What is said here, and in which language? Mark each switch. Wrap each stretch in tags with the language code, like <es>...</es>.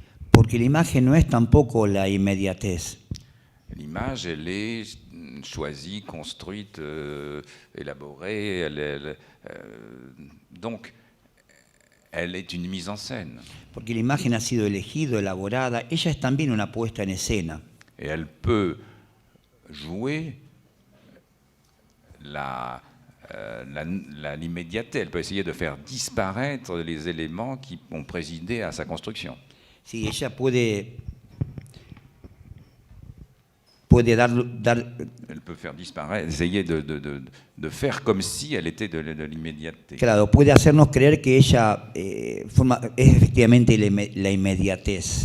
<es>Porque la imagen no es tampoco la inmediatez.</es> <fr>L'image, elle est choisie, construite, élaborée. Donc, elle est une mise en scène.</fr> <es>Porque la imagen ha sido elegida, elaborada. Ella es también una puesta en escena.</es> <fr>Et elle peut jouer l'immédiateté. Elle peut essayer de faire disparaître les éléments qui ont présidé à sa construction.</fr> <es>Si ella puede</es> <fr>Elle peut faire disparaître, essayer de faire comme si elle était de l'immédiateté.</fr> <es>Claro, puede hacernos creer que ella es efectivamente la inmediatez.</es>